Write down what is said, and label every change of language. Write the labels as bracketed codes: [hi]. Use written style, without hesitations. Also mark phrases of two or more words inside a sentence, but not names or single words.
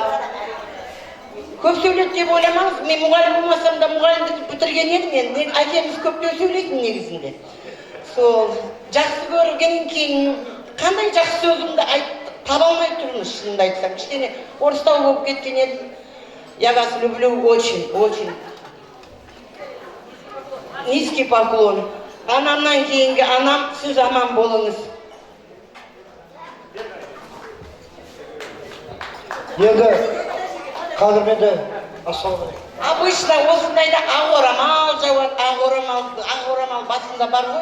[kk] Көп сөйлет деп ойламаңыз, мен мұғалім болмасам да мұғалімді бітірген едім, мен әкеміз көптеу сөйлейтін негізінде. Сол жақсы көргеннен кейін қандай жақсы сөзімді таба алмай тұрмыз, шынымды айтсам. Кішкене орыстау болып кеткен едім. [ru] Я вас люблю очень, очень. Низкий поклон. [kk] Анамнан кейінгі анам, сіз аман болыңыз. Енді қазір менде ассалаумағалейкум. Обычно осындайда ақ орамал жауады, ақ орамал басында бар ғой.